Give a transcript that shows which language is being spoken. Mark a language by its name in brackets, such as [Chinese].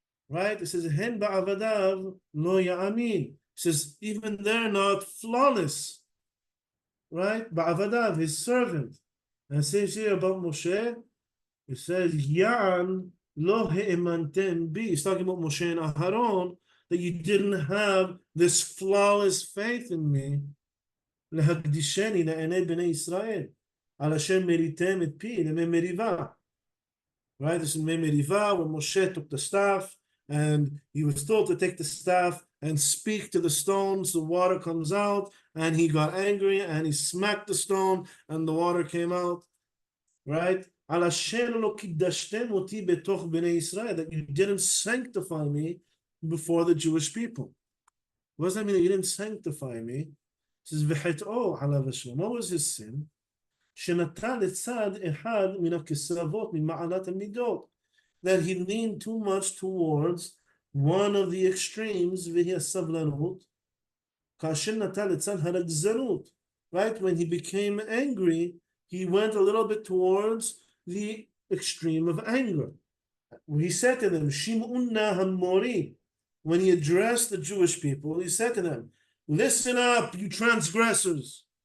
[English] Right? It says, [Hebrew] Hen ba'avadav lo ya'amin. [English] It says, even they're not flawless. Right? Ba'avadav, his servant. And it says here about Moshe, it says, [Hebrew] Ya'an lo he'emantem bi. [English] It's talking about Moshe and Aharon, that you didn't have this flawless faith in me. [Hebrew] להקדישני לעיני בני ישראל, על אשר מריתם את פי, למי מריבה. [English] Right, this is מי מריבה, when Moshe took the staff, and he was told to take the staff and speak to the stone, so water comes out, and he got angry, and he smacked the stone, and the water came out. Right? [Hebrew] על אשר לא קידשתם אותי בתוך בני ישראל, [English] that you didn't sanctify me before the Jewish people. What does that mean that you didn't sanctify me? It says, [Hebrew] "V'chet'o alav Hashem." [English] What was his sin? [Hebrew] Shenata letzad echad min hakesavot min ma'alat hamidot. [English] That he leaned too much towards one of the extremes, [Hebrew] והיא הסבלנות, כאשר נטה לצד הרגזנות, [English] right? When he became angry, he went a little bit towards the extreme of anger. He said to them, [Hebrew] Shim'unna hamori. [English] When he addressed the Jewish people, he said to them, listen up, you transgressors.